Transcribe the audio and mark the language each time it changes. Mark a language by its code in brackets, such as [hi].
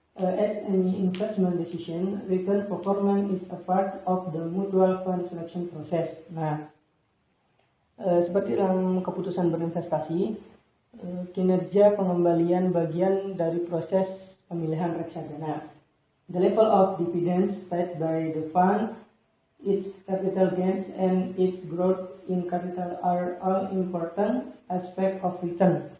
[en] As any investment decision, return performance is a part of the mutual fund selection process. [id] Nah, seperti dalam keputusan berinvestasi, kinerja pengembalian bagian dari proses pemilihan reksadana. [en] The level of dividends paid by the fund, its capital gains, and its growth in capital are all important aspect of return.